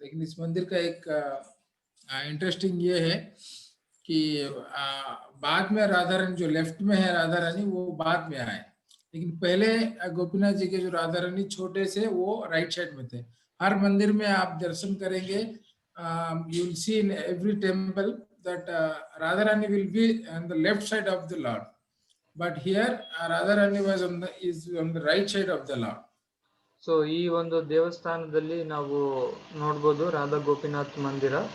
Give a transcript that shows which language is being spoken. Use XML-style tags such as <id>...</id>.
<hi>लेकिन इस मंदिर का एक इंटरेस्टिंग ये है कि बाद में राधा रानी जो लेफ्ट में है राधा रानी वो बाद में आए, लेकिन पहले गोपीनाथ जी के जो राधा रानी छोटे से वो राइट साइड में थे। हर मंदिर में आप दर्शन करेंगे,</hi> <en>You will see in every temple that Radharani will be on the left side of the Lord, but here Radharani was is on the right side of the Lord.</en> <kn>So ಈ ಒಂದು ದೇವಸ್ಥಾನದಲ್ಲಿ ನಾವು ನೋಡ್ಬೋದು ರಾಧಾ ಗೋಪಿನಾಥ್ ಮಂದಿರ.</kn>